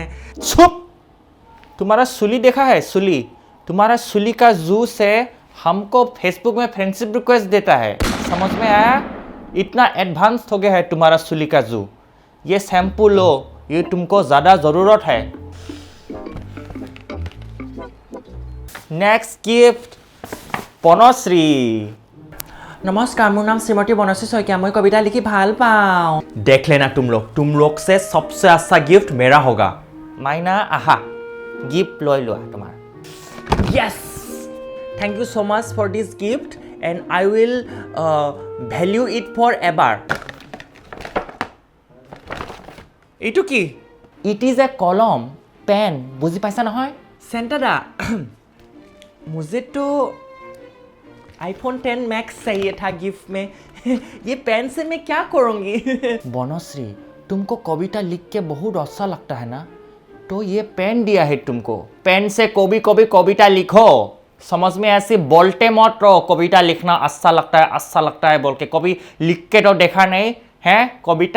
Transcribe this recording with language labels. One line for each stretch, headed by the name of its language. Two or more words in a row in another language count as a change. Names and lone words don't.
Hindi: चुप तुम्हारा सुली देखा है सुली तुम्हारा सुली का जूस है हमको फेसबुक में
English: friendship request
Hindi: देता है समझ में आया इतना एडवांस हो गया है तुम्हारा सुली का जू ये शैम्पू लो ये तुमको ज़्यादा ज़रूरत है
English: next gift
Hindi: पनश्री
Assamese: नमस्कार মোৰ নাম শ্ৰীমতী বনশ্ৰী শইকীয়া मैं কবিতা লিখি ভাল পাওঁ
Hindi: देख लेना तुम लोग से सबसे अच्छा गिफ्ट मेरा होगा माइना आहा गिफ्ट लो लो तुम्हारा
English: yes thank you so much for this gift and I will value it forever.
Assamese: এইটো কি?
English: It is a column, pen.
Assamese: বুঝি পাইছা নহয়?
Hindi: सेंटा दा मुझे तो iPhone 10 Max चाहिए था गिफ्ट में ये पेन से मैं क्या करूँगी बनश्री तुमको कविता लिख के बहुत अच्छा लगता है ना तो ये पेन दिया है तुमको पेन से कभी कविता लिखो समझ में ऐसे बोलते मत रहो कविता लिखना अच्छा लगता है बोल के कभी लिख के तो देखा नहीं है कविता